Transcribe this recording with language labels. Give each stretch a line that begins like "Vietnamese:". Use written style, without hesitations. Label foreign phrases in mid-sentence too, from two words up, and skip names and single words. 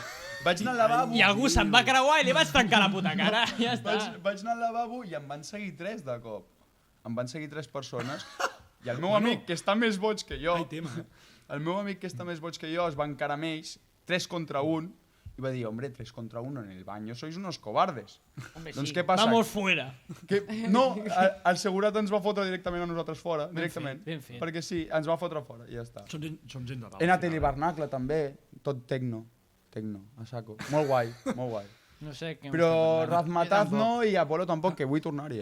Catalan: Vaig anar al lavabo... I algú se'n va creuar i li vaig trencar la puta cara. Ja està. Vaig anar al lavabo i em van seguir 3 de cop. Em van seguir 3 persones i el meu amic, que està més boig que jo, Ai, tema. el meu amic que està més boig que jo es va encarar amb ells, 3 contra 1, I va dir,
Spanish: hombre, 3 contra 1 en el baño, sois unos cobardes. Hombre,
Catalan: Doncs sí. què passa?
Spanish: Vamos fuera.
Catalan: No, el segurat ens va fotre directament a nosaltres fora, directament. Ben fet. Perquè sí, ens va fotre fora i ja està. Són gent de dalt. He anat a l'hivernacle també, tot tecno,
Spanish: a saco.
Catalan: Molt guai, molt guai. No sé què Però m'està parlant. Razmataz no i Apolo tampoc, que vull tornar-hi.